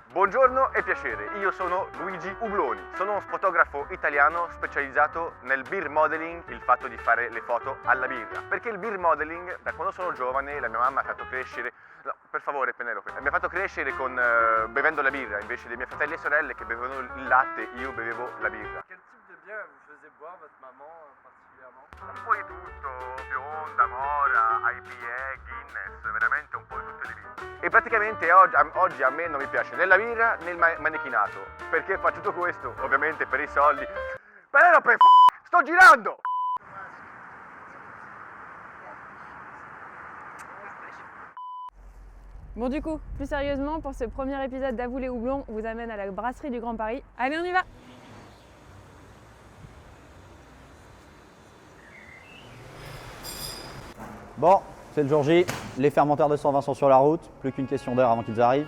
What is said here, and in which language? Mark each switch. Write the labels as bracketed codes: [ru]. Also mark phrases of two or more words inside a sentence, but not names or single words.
[it] Buongiorno e piacere, io sono Luigi Ubloni, sono un fotografo italiano specializzato nel [en] beer modeling, [it] il fatto di fare le foto alla birra. Perché il [en] beer modeling, [it] da quando sono giovane, la mia mamma ha fatto crescere, no, per favore Penelope, mi ha fatto crescere bevendo la birra, invece dei miei fratelli e sorelle che bevevano il latte, io bevevo la birra. [fr] Quel type de bière vous faisait boire votre maman particulièrement? [it] Un po' di tutto, bionda, mora, IPA, Guinness, veramente un po' di tutte le birre. E praticamente oggi a me non mi piace né la birra né il manichinato. Perché faccio tutto questo? Ovviamente per i soldi. Penelope, sto girando! [fr] Bon du coup, plus sérieusement, pour ce premier épisode d'Avoue les Houblons, on vous amène à la brasserie du Grand Paris. Allez, on y va! Bon, c'est le jour J, les fermenteurs de 120 sont sur la route, plus qu'une question d'heure avant qu'ils arrivent.